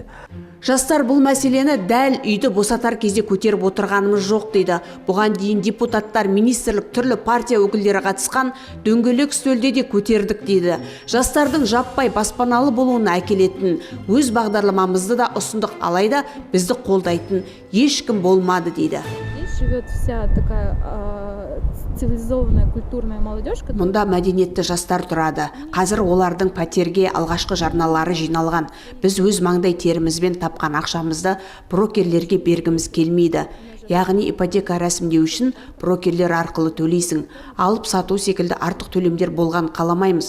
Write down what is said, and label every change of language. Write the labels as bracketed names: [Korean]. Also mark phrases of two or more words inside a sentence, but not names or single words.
[Kazakh] Жастар бұл мәселені дәл үйді босатар кезде көтеріп отырғанымыз жоқ дейді. Бұған дейін депутаттар, министрлік, түрлі партия өкілдері қатысқан дөңгелек үстелде де көтердік дейді. Жастардың жаппай баспаналы болуына әкелетін өз бағдарламамызды да ұсындық, алайда бізді қолдайтын ешкім болмады дейді. [Russian] Живет вся такая цивилизованная культурная молодежь. [Kazakh] Мұнда мәдениетті жастар тұрады. Қазір олардың пәтерге алғашқы жарналары жиналған. Біз өз маңдай терімізбен тапқан ақшамызды брокерлерге бергіміз келмейді. Яғни ипотека рәсімдеу үшін брокерлер арқылы төлейсің. Алып сату секілді артық төлемдер болған қаламаймыз.